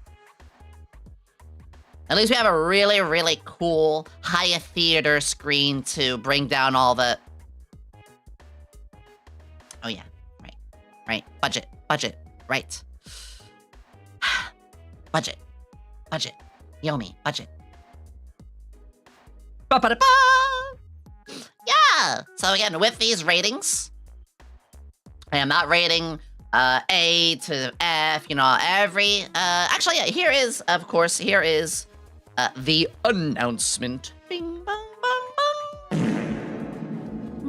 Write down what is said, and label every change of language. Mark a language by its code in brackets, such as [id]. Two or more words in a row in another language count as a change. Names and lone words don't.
[en] At least we have a really, really cool high theater screen to bring down all the... Oh yeah, right. Budget, right. Budget. Yomi, budget. Ba-ba-da-ba! Yeah! So again, with these ratings, I am not rating A to F, you know, every... actually, yeah, here is the announcement. Bing, bong, bong, bong.